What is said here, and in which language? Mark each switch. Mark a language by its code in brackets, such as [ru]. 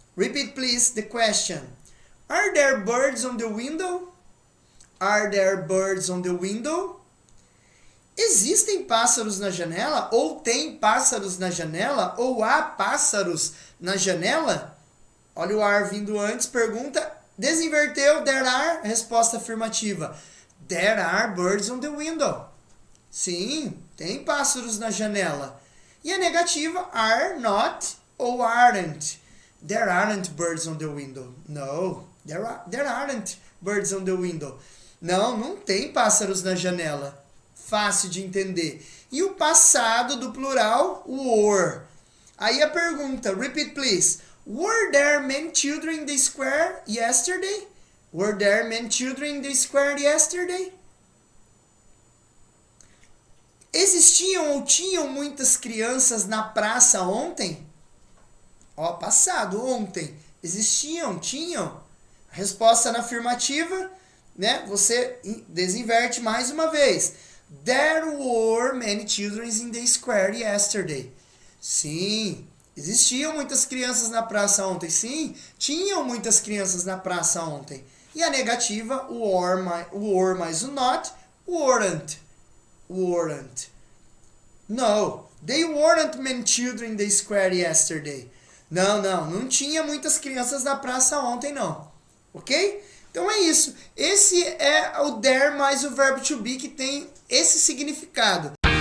[en] Repeat, please, the question. Are there birds on the window? Are there birds on the window? [pt] Existem pássaros na janela? Ou tem pássaros na janela? Ou há pássaros na janela? Olha o are vindo antes, pergunta, desinverteu, [en] there are, [pt] resposta afirmativa. [en] There are birds on the window. [pt] Sim, tem pássaros na janela. E a negativa, are not ou aren't. [en] There aren't birds on the window. No, there aren't birds on the window. [pt] Não tem pássaros na janela. Fácil de entender. E o passado do plural, were. Aí a pergunta, [en] repeat please. Were there many children in the square yesterday? Were there many children in the square yesterday? [pt] Existiam ou tinham muitas crianças na praça ontem? Ó, passado, ontem. Existiam, tinham? Resposta na afirmativa, né? Você desinverte mais uma vez. [en] There were many children in the square yesterday. [pt] Sim, existiam muitas crianças na praça ontem. Sim, tinham muitas crianças na praça ontem. E a negativa, o were mais o not, weren't. [en] No, they weren't many children in the square yesterday. [pt] Não tinha muitas crianças na praça ontem, não. Ok? Então é isso. Esse é o there mais o verbo to be que tem esse significado.